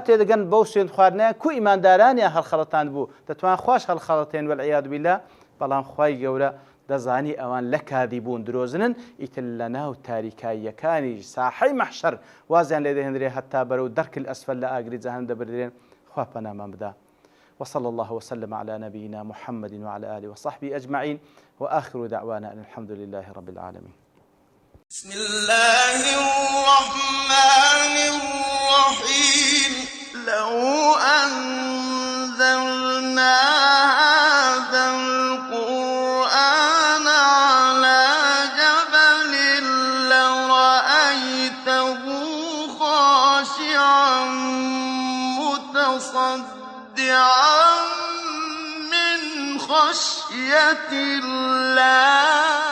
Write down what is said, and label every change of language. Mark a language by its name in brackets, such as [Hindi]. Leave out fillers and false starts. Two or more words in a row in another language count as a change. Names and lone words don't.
[Central Kurdish] تێدەگەن بەو سوێند خواردنیان کو ئیماندارانیان هەڵخەڵەتان بوو دەتوان خوش هەڵخەڵەتێن [Arabic] وەالعیاذ بالله [Central Kurdish] بەڵام خوای گەورە دەزانی ئەوان لە کاذبون درۆزنن ئیتر لە ناو تاریکاییەکانی ساحەی مەحشەر وازیان لێ دەهێنرێ هەتا بەرەو دەرک الأسفل لە ئاگری جەهەنەم دەبردرێن خوا پەنامان بدە [Arabic] وصلى الله وسلم على نبينا محمد وعلى آله وصحبه أجمعين وآخر دعوانا أن الحمد لله رب العالمين بسم الله الرحمن الرحيم لو أنزلنا هذا القرآن على جبل لرأيته خاشعا متصدعا من خشية الله